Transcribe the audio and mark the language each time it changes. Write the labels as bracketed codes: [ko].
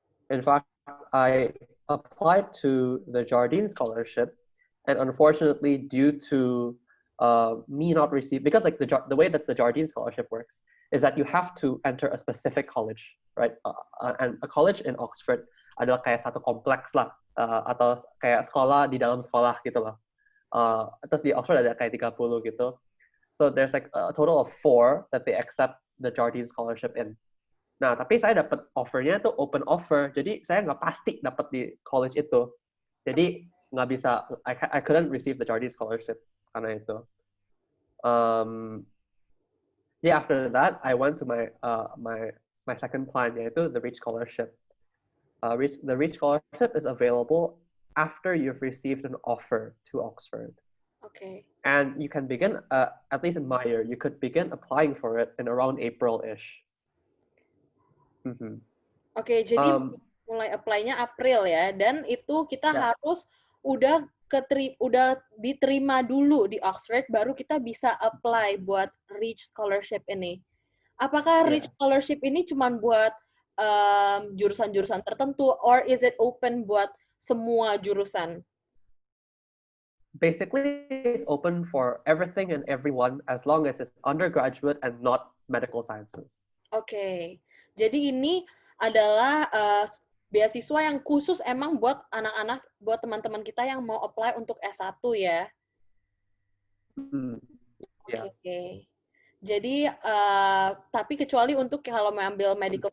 [en] In fact, I applied to the Jardine Scholarship, and unfortunately, due to me not receive, because like the way that the Jardine Scholarship works is that you have to enter a specific college, right? And a college in Oxford [id] adalah kayak satu kompleks lah, atau kayak sekolah di dalam sekolah gitu loh. Terus di Oxford ada kayak 30 gitu. [en] So there's like a total of 4 that they accept the Jardine Scholarship in. [id] Nah, tapi saya dapat offernya itu open offer, jadi saya nggak pasti dapat di college itu. Jadi nggak bisa, [en] I couldn't receive the Jardine Scholarship [id] karena itu. [en] After that, I went to my second plan, [id] yaitu [en] the Reach Scholarship. The Reach Scholarship is available after you've received an offer to Oxford. Okay. And you can begin, at least in my year, you could begin applying for it in around April-ish. [id] Oke, jadi Mulai apply-nya April ya, dan itu kita Ya, harus udah udah diterima dulu di Oxford, baru kita bisa apply buat Rich Scholarship ini. Apakah Rich ya. Scholarship ini cuma buat jurusan-jurusan tertentu, [en] or is it open [id] buat semua jurusan? [en] Basically, it's open for everything and everyone as long as it's undergraduate and not medical sciences. [id] Oke, jadi ini adalah beasiswa yang khusus emang buat anak-anak, buat teman-teman kita yang mau apply untuk S1 ya. Hmm, Oke, [en] yeah. [id] jadi tapi kecuali untuk kalau mau ambil medical